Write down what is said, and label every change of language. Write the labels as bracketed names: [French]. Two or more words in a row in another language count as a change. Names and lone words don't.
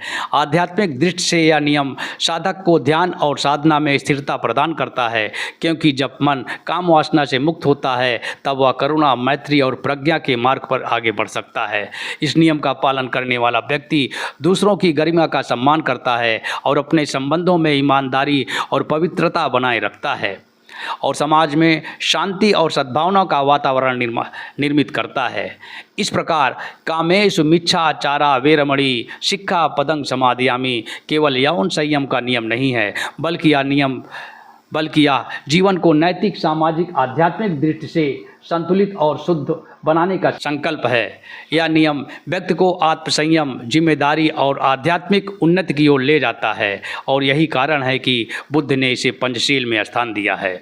[Hindi] आध्यात्मिक दृष्टि से यह नियम साधक को ध्यान और साधना में स्थिरता प्रदान करता है, क्योंकि जब मन काम वासना से मुक्त होता है तब वह करुणा, मैत्री और प्रज्ञा के मार्ग पर आगे बढ़ सकता है। इस नियम का पालन करने वाला व्यक्ति दूसरों की गरिमा का सम्मान करता है और अपने संबंधों में ईमानदारी और पवित्रता बनाए रखता है और समाज में शांति और सद्भावना का वातावरण निर्मित करता है। इस प्रकार [Pali] कामेषु मिच्छाचारा वेरमणि सिक्खापदं समादयामि [Hindi] केवल यौन संयम का नियम नहीं है, बल्कि यह जीवन को नैतिक, सामाजिक, आध्यात्मिक दृष्टि से संतुलित और शुद्ध बनाने का संकल्प है। यह नियम व्यक्ति को आत्मसंयम, जिम्मेदारी और आध्यात्मिक उन्नति की ओर ले जाता है और यही कारण है कि बुद्ध ने इसे पंचशील में स्थान दिया है।